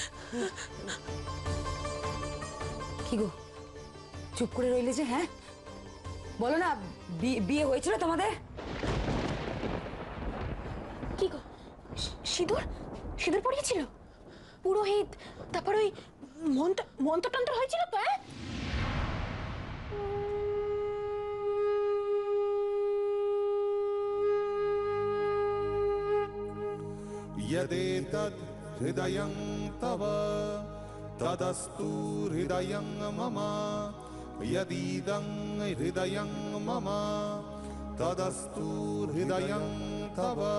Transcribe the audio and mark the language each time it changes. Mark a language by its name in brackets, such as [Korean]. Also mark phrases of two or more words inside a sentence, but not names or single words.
[Bangla] কি গো, চুপ করে রইলে যে? হ্যাঁ বলো না, বিয়ে হয়েছিল তোমাদের? কি গো, সিঁদুর পড়িয়েছিল? পুরোহিত, তারপর ওই মন্ত্রতন্ত্র হয়েছিল তো? হ্যাঁ, [Sanskrit] यदेतद् हृदयं तव तदस्तु हृदयं मम यदीदं हृदयं मम तदस्तु हृदयं तव।